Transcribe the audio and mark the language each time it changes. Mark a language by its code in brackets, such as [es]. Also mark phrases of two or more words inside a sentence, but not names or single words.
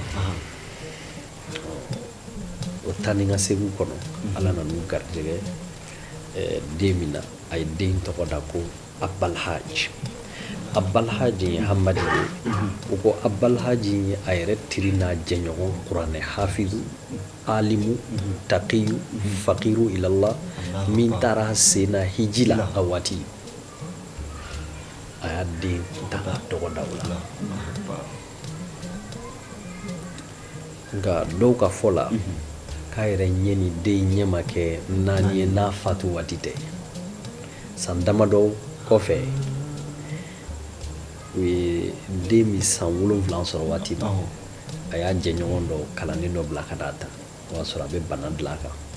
[bm] o taa ni ka segu kɔnɔ ala nan'u garijɛgɛ den min na a ye den tɔgɔ da ko abalhaji abalhaji ye hamadi ye o ko abalhaji ye a yɛrɛ teri n'a jɛɲɔgɔn kuranɛ [ar] حافظ عالم تقي فقير إلى الله [bm] min taara sen na hiji la a waati a y'a den ta ka tɔgɔ da o la nka dɔw ka fɔ la k'a yɛrɛ ɲɛ ni den ɲɛ ma kɛ naani ye n'a fatu waati tɛ san damadɔ kɔfɛ u ye den min san 7 sɔrɔ waati min a y'a jɛɲɔgɔn dɔ kalanden dɔ bila ka d'a ta o y'a sɔrɔ a bɛ bana dilan kan